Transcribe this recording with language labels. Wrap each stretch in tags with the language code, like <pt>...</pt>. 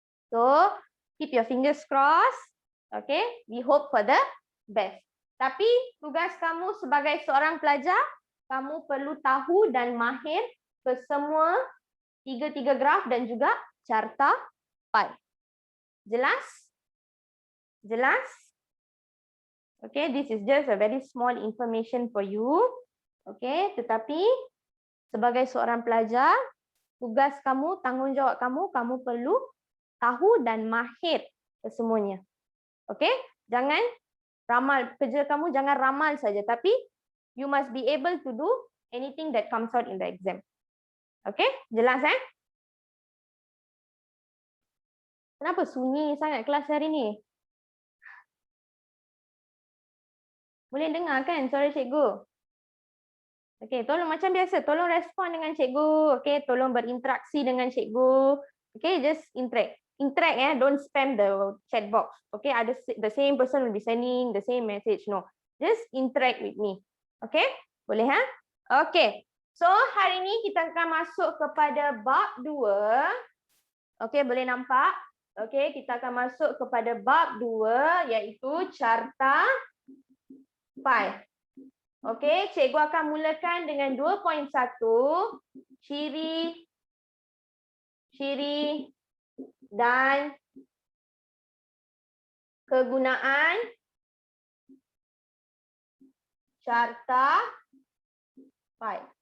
<en>So, keep your fingers crossed. Okay, we hope for the best.</en> <ms>Tapi tugas kamu sebagai seorang pelajar, kamu perlu tahu dan mahir ke semua tiga graf dan juga carta pi. Jelas? Jelas?</ms> <en>Okay, this is just a very small information for you.</en> <ms>Okay, tetapi sebagai seorang pelajar, tugas kamu, tanggungjawab kamu, kamu perlu tahu dan mahir kesemuanya.</ms> <en>Okay,</en> <ms>jangan ramal, kerja kamu jangan ramal saja, tapi</ms> <en>you must be able to do anything that comes out in the exam. Okay,</en> <ms>jelas eh? Kenapa sunyi sangat kelas hari ni? Boleh dengar kan suara cikgu? Okey, tolong macam biasa, tolong respon dengan cikgu. Okey, tolong berinteraksi dengan cikgu. Okey,</ms> <en>just interact. Interact don't spam the chat box. Okay, ada the same person will be sending the same message. No, just interact with me.</en> <ms>Okay, boleh ha? Okay, so hari ini kita akan masuk kepada bab 2. Okay, boleh nampak? Okay, kita akan masuk kepada bab 2 iaitu carta pi. Okay, cikgu akan mulakan dengan 2.1, ciri dan kegunaan carta pi.</ms>